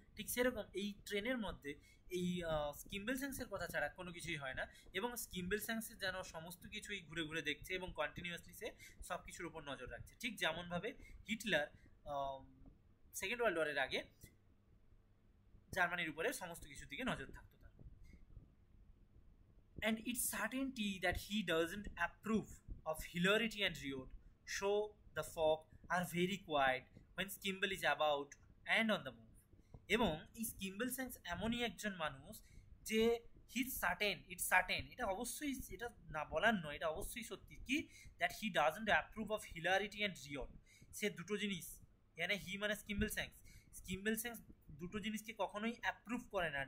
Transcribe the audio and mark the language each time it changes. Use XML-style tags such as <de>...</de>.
<bn>ঠিক সেরকম এই ট্রেনের মধ্যে এই স্কিম্বেল স্যাংসের কথা ছাড়া কোনো কিছুই হয় না, এবং স্কিম্বেল স্যাংসের যেন সমস্ত কিছুই ঘুরে ঘুরে দেখছে এবং কন্টিনিউয়াসলি সে সব কিছুর উপর নজর রাখছে, ঠিক যেমনভাবে হিটলার সেকেন্ড ওয়ার্ল্ড ওয়ারের আগে জার্মানির উপরে সমস্ত কিছুর দিকে নজর থাকতো তার।</bn> <en>And it's certainty that he doesn't approve of hilarity and riot, show the folk are very quiet when Skimble is about and on the move.</en> <bn>এবং এই স্কিম্বেল স্যাংস এমনই একজন মানুষ যে</bn> <en>it's certain,</en> <bn>এটা অবশ্যই, এটা না বলার নয়, এটা অবশ্যই সত্যি, কি</bn> <en>That he doesn't approve of hilarity and riot.</en> <bn>সে দুটো জিনিস, এখানে হি মানে স্কিম্বেল স্যাংস দুটো জিনিসকে কখনোই অ্যাপ্রুভ করে না।</bn>